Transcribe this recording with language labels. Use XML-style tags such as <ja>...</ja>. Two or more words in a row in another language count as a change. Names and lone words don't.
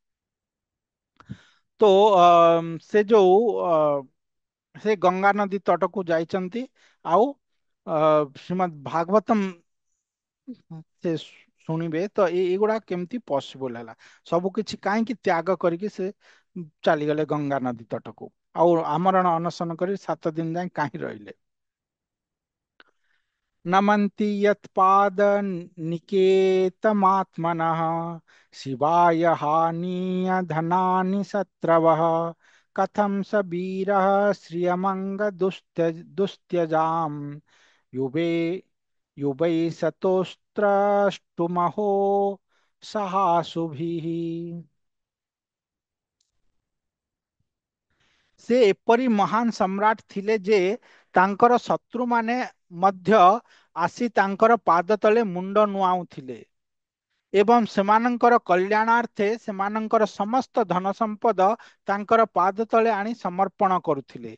<or>ତ ସେ ଯୋଉ ସେ ଗଙ୍ଗା ନଦୀ ତଟକୁ ଯାଇଛନ୍ତି। ଆଉ ଶ୍ରୀମଦ୍ ଭାଗବତମ ସେ ଶୁଣିବେ ତ ଏଇଗୁଡା କେମିତି ପସିବଲ ହେଲା, ସବୁ କିଛି କାହିଁକି ତ୍ୟାଗ କରିକି ସେ ଚାଲିଗଲେ ଗଙ୍ଗା ନଦୀ ତଟକୁ, ଆଉ ଆମରଣ ଅନଶନ କରି 7 ଦିନ ଯାଏ କାହିଁ ରହିଲେ।</or> <sa>नमन्ति यत्पाद निकेतमात्मनः शिवाय हानिय धनानि शत्रवः कथं स वीरः श्रियमंग दुस्त्यजाम युवे युवै सतोस्त्रष्टुमहो सहासुभिः।</sa> <or>ସେ ଏପରି ମହାନ ସମ୍ରାଟ ଥିଲେ ଯେ ତାଙ୍କର ଶତ୍ରୁମାନେ ମଧ୍ୟ ଆସି ତାଙ୍କର ପାଦ ତଳେ ମୁଣ୍ଡ ନୁଆଉଥିଲେ। ଏବଂ ସେମାନଙ୍କର କଲ୍ୟାଣାର୍ଥେ ସେମାନଙ୍କର ସମସ୍ତ ଧନ ସମ୍ପଦ ତାଙ୍କର ପାଦ ତଳେ ଆଣି ସମର୍ପଣ କରୁଥିଲେ।</or>